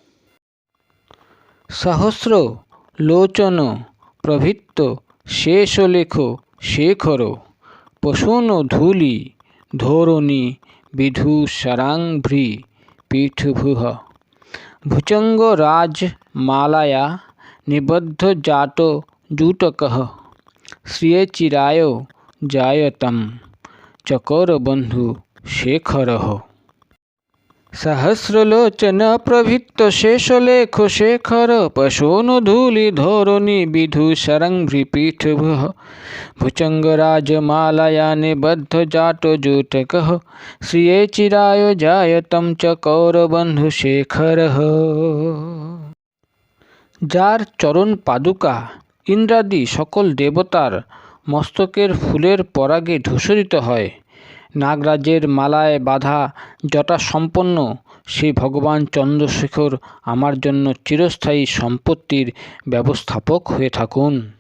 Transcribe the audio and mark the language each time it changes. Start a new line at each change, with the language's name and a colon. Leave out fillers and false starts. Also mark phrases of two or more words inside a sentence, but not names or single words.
Sanskrit: সহস্র লোচন প্রভৃত্ত শেষলেখ শেখর পশূন ধূলি ধোরণী বিধূষরাংভ্রি পীঠভূহ ভুজঙ্গ রাজ মালায়া নিবদ্ধ জাত জুটকঃ শ্রিয়চিরায় জায়তম চকোরবন্ধু শেখরঃ। सहस्रलोचन प्रभृत शेषलेख शेखर पशूनुधूलि धोरणी विधूषरंभ्रिपीठभुः भुजंगराजमालया निबद्ध जाटजूटकः श्रिये चिराय जायतं च कौरबंधु शेखरः।
Bangla: যার চরণ পাদুকা ইন্দ্রাদি সকল দেবতার মস্তকের ফুলের পরাগে ধূসরিত হয়, নাগরাজের মালায় বাঁধা জটা সম্পন্ন সেই ভগবান চন্দ্রশেখর আমার জন্য চিরস্থায়ী সম্পত্তির ব্যবস্থাপক হয়ে থাকুন।